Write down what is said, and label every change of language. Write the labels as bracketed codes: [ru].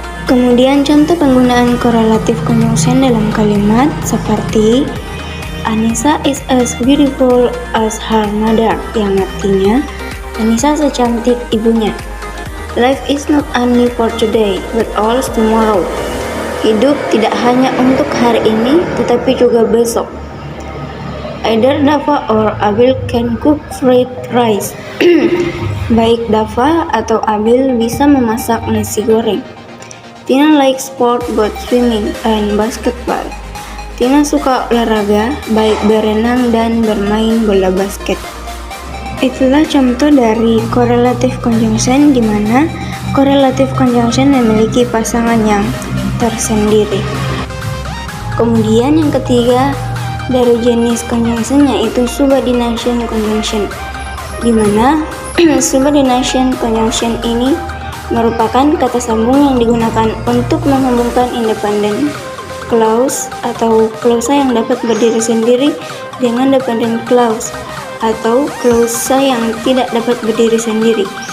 [id] Kemudian contoh penggunaan correlative conjunction dalam kalimat seperti [en] Anissa is as beautiful as her mother, [id] yang artinya Anissa secantik ibunya. [en] Life is not only for today, but also tomorrow. [id] Hidup tidak hanya untuk hari ini, tetapi juga besok. [en] Either Dava or Abil can cook fried rice. [id] Baik Dava atau Abil bisa memasak nasi goreng. [en] Tina likes sport both swimming and basketball. [id] Tina suka olahraga, baik berenang dan bermain bola basket. Itulah contoh dari correlative conjunction, di mana correlative conjunction memiliki pasangan yang tersendiri. Kemudian yang ketiga dari jenis conjunction yaitu subordination conjunction, di mana subordination conjunction ini merupakan kata sambung yang digunakan untuk menghubungkan independent clause atau klausa yang dapat berdiri sendiri dengan dependent clause atau klausa yang tidak dapat berdiri sendiri.